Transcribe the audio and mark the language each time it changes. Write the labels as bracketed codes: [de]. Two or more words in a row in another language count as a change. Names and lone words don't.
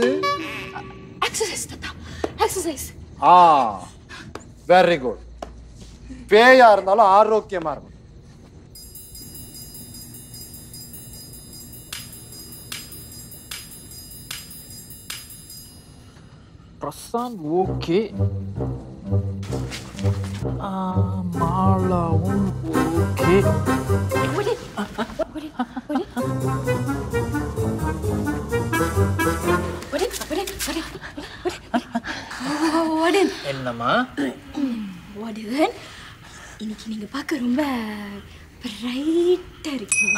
[ta] எக்ஸசைஸ் தாத்தா, எக்ஸசைஸ். [en] very good. [ta] பேயா இருந்தாலும் ஆரோக்கியமா இருக்கும். [id] Perasaan oke. Malaun oke. [ta] என்னம்மா? வார்டன், இன்னைக்கு நீங்க பார்க்க ரொம்ப பிரைட்டா இருக்கீங்க.